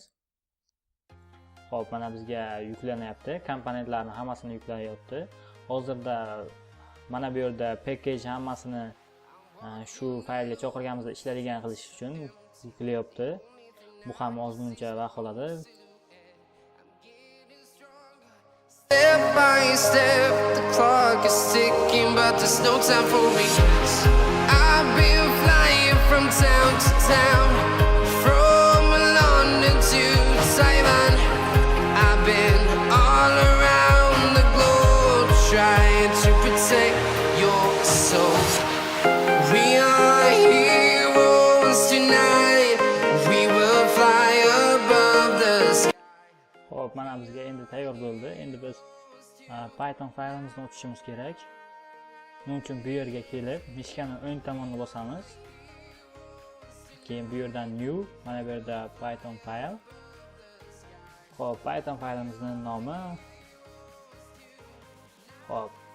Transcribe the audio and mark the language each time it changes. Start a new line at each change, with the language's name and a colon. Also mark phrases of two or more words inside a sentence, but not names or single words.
Uzbek: Xo'p, mana bizga yuklanyapti. Komponentlarning hammasini yuklayapti. Hozirda mana bu yerda package hammasini shu faylga chaqirganimizda ishlaydigan qilish uchun yuklayapti. Bu ham ozmuncha vaqt oladi.
English: Step by step, the clock is ticking, but there's no time for me. I've been flying from town to town, from London to Taiwan. I've been all around the globe, trying to protect your soul. We are heroes tonight, we will fly above the sky.
Uzbek: Xo'p, mana bizga endi tayyor bo'ldi. Endi biz Python faylimizni ochishimiz kerak. Buning uchun bu yerga kelib, mishkani o'ng tomonini bosamiz. Keyin bu yerdan new, mana bu yerda Python fayl. Xo'p, Python faylimizning nomi Xo'p.